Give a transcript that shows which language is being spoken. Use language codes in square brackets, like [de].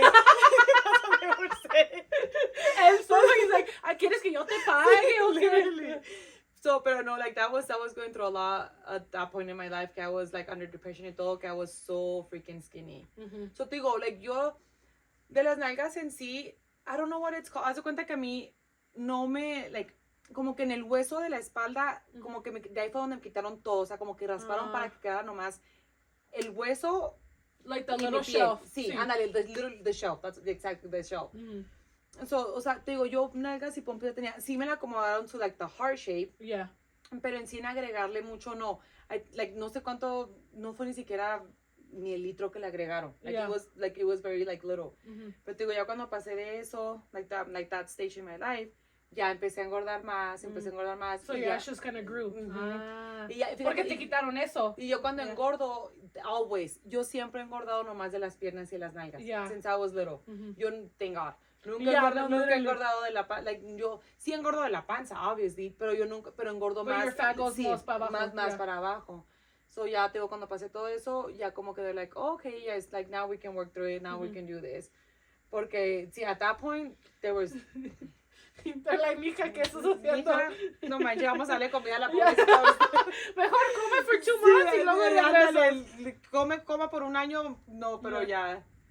[en] That's what they would say. And so he's like, [es] ¿quieres que yo te pague o qué? [en] So, [es] pero no, [en] like, that was going through a lot at that point in my life, que I was, like, under depression [es] y todo, [en] que I was so freaking skinny. [es] So, te digo, like, yo, de las nalgas en sí, [en] I don't know what it's called. [es] Haz de cuenta que a mí no me, like, como que en el hueso de la espalda, como que de ahí fue donde me quitaron todo, o sea, como que rasparon para que quedara nomás el hueso. [en] Like the little shelf. [es] Sí, ándale, [en] the shelf, that's exactly the shelf. [es] So, o sea, te digo, yo nalgas y pompis tenía, sí me la acomodaron [en] to like the heart shape. Yeah. [es] Pero en sí en agregarle mucho no. Like, no sé cuánto, no fue ni siquiera ni el litro que le agregaron. [en] Like, it was very like little. [es] Pero te digo, ya cuando pasé de eso, [en] like that stage in my life, [es] ya empecé a engordar más. [en] So your ass just kind of grew. [es] Y ya, fíjate, porque te quitaron eso. Y yo cuando engordo, yo siempre he engordado nomás de las piernas y las nalgas. [en] Since I was little. [es] Yo, [en] thank God. [es] Nunca he engordado de la panza. Like, yo sí engordo de la panza, obviously, pero engordo más. [en] Your fat goes [es] más para abajo. Más para abajo. So, ya, te digo, cuando pasé todo eso, ya como que [en] they're like, oh, okay, yes, like, now we can work through it, now we can do this. [es] Porque, sí, [en] at that point, there was... They're like, [es] mija, ¿qué estás haciendo? No manches, vamos a darle comida a la pobreza. Mejor come [en] for 2 months [es] y luego regresas. Come por un año, no, pero ya.